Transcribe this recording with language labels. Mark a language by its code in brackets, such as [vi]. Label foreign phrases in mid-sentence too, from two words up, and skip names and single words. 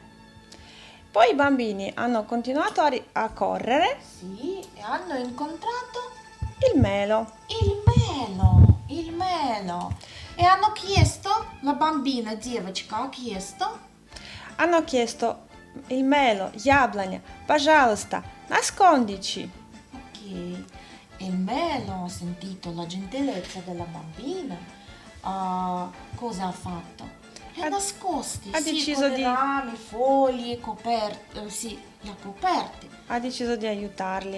[it] Poi i bambini hanno continuato a correre. Sì, e hanno incontrato Il melo. il melo. E hanno chiesto, la bambina девочка ha chiesto, Hanno chiesto il melo, [ru] Яблоня, пожалуйста, [it] nascondici. ok, e il melo ha sentito la gentilezza della bambina, cosa ha fatto? Li ha Ha- nascosti, ha sì, deciso con le di- rami, foglie, coperti, sì, li ha coperti. Ha deciso di aiutarli.